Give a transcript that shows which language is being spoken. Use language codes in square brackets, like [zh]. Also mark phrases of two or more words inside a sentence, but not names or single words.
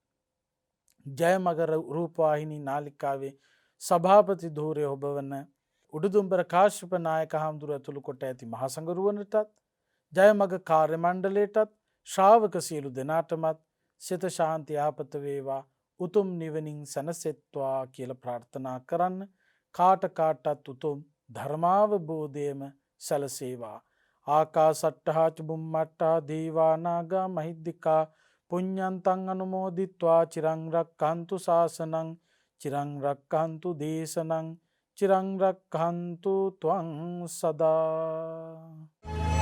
[si] ජයමගර රූපවාහිනී නාලිකාවේ සභාපති ධූරය ඔබ වන උඩුදුම්බර කාශ්‍යප නායක හාමුදුරුවෝ ඇතුළු කොට ඇති මහසඟරුවනටත් ජයමග කාර්ය මණ්ඩලයටත් ශ්‍රාවක සියලු දෙනාටමත් සිත ශාන්ති යහපත වේවා උතුම් නිවනින් සැනසෙත්වා කියලා ප්‍රාර්ථනා කරන්න. කාටත් උතුම් ධර්මාවබෝධයම සැලසේවා. [pi] ආකාසට්ටහා ච බුම්මට්ටහා දේවා නාග මහිද්దికා පුඤ්ඤන්තං අනුමෝදිත්වා චිරං රක්ඛන්තු ශාසනං චිරං රක්ඛන්තු දේශනං චිරං රක්ඛන්තු ත්වං සදා.